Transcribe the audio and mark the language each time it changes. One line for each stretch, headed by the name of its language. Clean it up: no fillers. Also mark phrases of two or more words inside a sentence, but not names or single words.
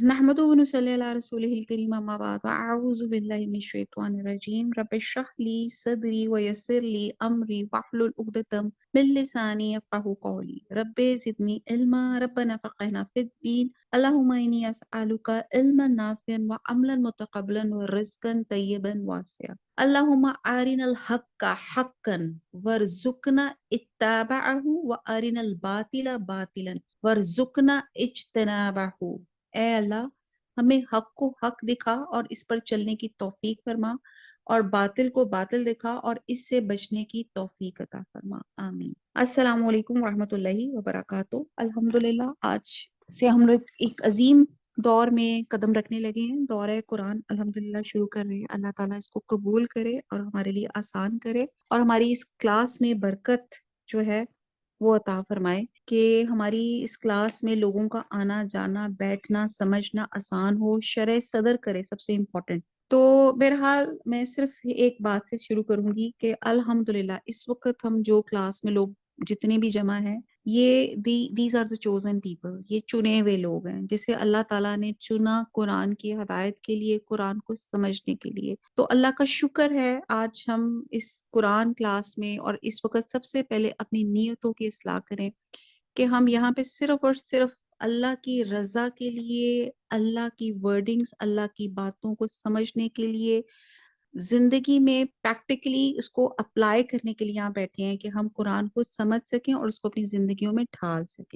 Arabic: نحمده ونصلي على رسوله الكريم أما بعد وأعوذ بالله من الشيطان الرجيم رب اشرح لي صدري ويسر لي أمري واحلل عقدة من لساني يفقهوا قولي رب زدني علما ربنا فقهنا في الدين اللهم إني أسألك علما نافعا وعملا متقبلا ورزقا طيبا واسعا اللهم أرنا الحق حقا وارزقنا اتباعه وأرنا الباطل باطلا وارزقنا اجتنابه.
Hindi: ए अल्लाह, हमें हक को हक दिखा और इस पर चलने की तौफीक फरमा, और बातिल को बातिल दिखा और इससे बचने की तौफीक अता फरमा। आमीन।
Arabic: السلام عليكم ورحمة الله وبركاته.
Hindi: अल्हम्दुलिल्लाह, आज से हम लोग एक अजीम दौर में कदम रखने लगे हैं। दौर कुरान अल्हम्दुलिल्लाह शुरू कर रहे हैं। अल्लाह ताला इसको कबूल करे और हमारे लिए आसान करे, और हमारी इस क्लास में बरकत जो है वो अता फरमाए कि हमारी इस क्लास में लोगों का आना जाना बैठना समझना आसान हो, शरह सदर करे, सबसे इम्पोर्टेंट। तो बहरहाल मैं सिर्फ एक बात से शुरू करूंगी कि अल्हम्दुलिल्लाह इस वक्त हम जो क्लास में लोग जितने भी जमा हैं, ये
English: these are the chosen people,
Hindi: ये चुने हुए लोग हैं जिसे अल्लाह ताला ने चुना कुरान की हदायत के लिए, कुरान को समझने के लिए। तो अल्लाह का शुक्र है आज हम इस कुरान क्लास में, और इस वक्त सबसे पहले अपनी नीयतों की इस्लाह करें कि हम यहाँ पे सिर्फ और सिर्फ अल्लाह की रजा के लिए, अल्लाह की वर्डिंग्स, अल्लाह की बातों को समझने के लिए, जिंदगी में प्रैक्टिकली उसको अप्लाई करने के लिए यहाँ बैठे हैं कि हम कुरान को समझ सकें और उसको अपनी जिंदगियों में ढाल सकें।